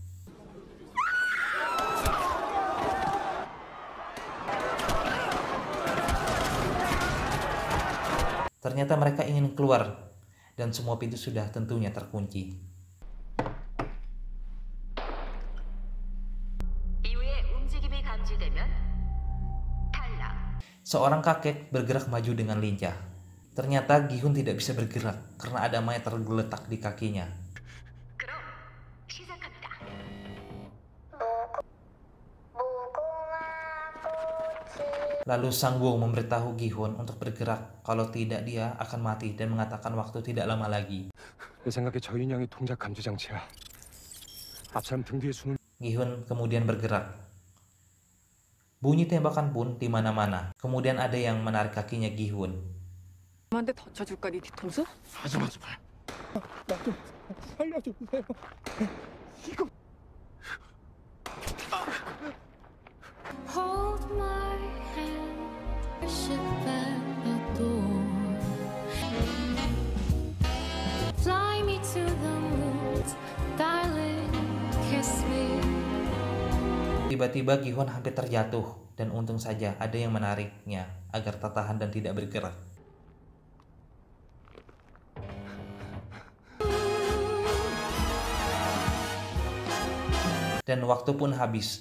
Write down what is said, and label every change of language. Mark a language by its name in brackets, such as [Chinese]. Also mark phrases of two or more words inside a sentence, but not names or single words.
[Indonesian] Ternyata mereka ingin keluar dan semua pintu sudah tentunya terkunci. [Korean] 이후에 움직임이 감지되면 탈락. [Indonesian] Seorang kakek bergerak maju dengan lincah. Ternyata Gi-hun tidak bisa bergerak karena ada mayat tergeletak di kakinya. [Korean] 그럼 시작합니다. [Indonesian] Lalu Sang-woo memberitahu Gi-hun untuk bergerak, kalau tidak dia akan mati dan mengatakan waktu tidak lama lagi. [Korean] 내 생각에 저 인형이 동작 감지 장치야. 앞사람 등 뒤에 숨을 [Indonesian] Gi-hun kemudian bergerak. Bunyi tembakan pun di mana-mana. Kemudian ada yang menarik kakinya Gi-hun. [Korean] 한테 던져줄까 네 뒤통수? 하지 마, 제발. 나 좀 살려주세요. 이거 [English] Hold my hand, worship and adore. Fly me to the moon, darling, kiss me. [Indonesian] Tiba-tiba Gi-hun hampir terjatuh dan untung saja ada yang menariknya agar tertahan dan tidak bergerak. Dan waktu pun habis.